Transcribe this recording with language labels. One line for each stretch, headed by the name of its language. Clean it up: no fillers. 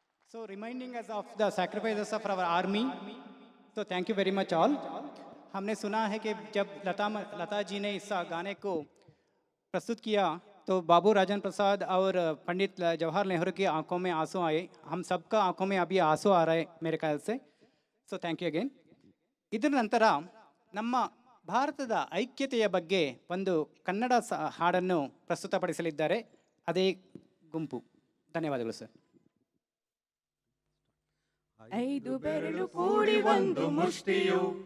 English: So reminding us of the sacrifices of our army. So thank you very much all.
Hindi: हमने सुना है कि जब लता जी ने इस गाने को प्रस्तुत किया तो बाबू राजन प्रसाद और पंडित जवाहर नेहरू की आंखों में आंसू आए। हम सबका आंखों में अभी आंसू आ रहा है मेरे ख्याल से।
English: So thank you again.
Kannada: ಇದರ ನಂತರ ನಮ್ಮ ಭಾರತದ ಐಕ್ಯತೆಯ ಬಗ್ಗೆ ಒಂದು ಕನ್ನಡ ಹಾಡನ್ನು ಪ್ರಸ್ತುತಪಡಿಸಲಿದ್ದಾರೆ ಅದೇ ಗುಂಪು. ಧನ್ಯವಾದಗಳು ಸರ್. ಐದು ಬೆರಳು ಕೂಡಿ ಒಂದು ಮುಷ್ಟಿಯು,